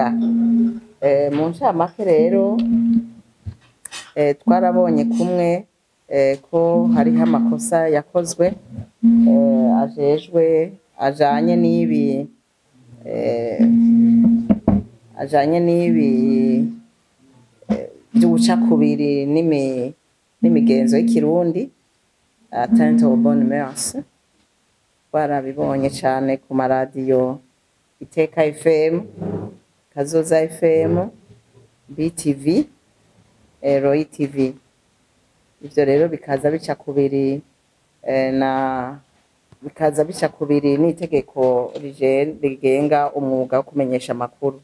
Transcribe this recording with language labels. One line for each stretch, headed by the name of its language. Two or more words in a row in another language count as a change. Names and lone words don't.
Rundi: Mu ncamake rero twarabonye kumwe ko hariho amakosa yakozwe ajanye n'ibi vy'ubucakubiri n'imigenzo y'ikirundi,
French: atteinte aux bonnes mœurs.
Rundi: Twarabibonye cane ku maradiyo Iteka FM, Kazoza FM, BTV, Roy TV. Ivyo rero bikaza bica kubiri n'itegeko rigenga umwuga wo kumenyesha amakuru.